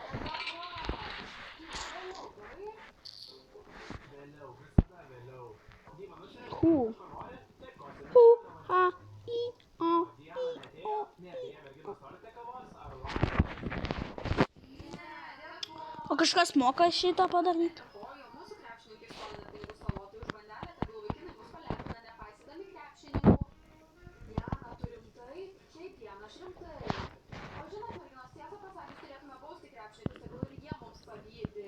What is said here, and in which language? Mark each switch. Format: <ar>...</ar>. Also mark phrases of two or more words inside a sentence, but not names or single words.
<lt>Vėliau, visada vėliau. Hu. Hu, ha, I, o, I, o. O kažkas moka šitą padaryti? Dėkoju, mūsų krepšininkai skolina pinigus salotui už bandelę, tegul vaikinai bus palepina, nepaisydami krepšininkų. Diana, tu rimtai? Taip, Diana, aš rimtai. O žinot, merginos, tiesą pasakius, turėtume bausti krepšininkus, tegul ir jie mums pavydi.</lt>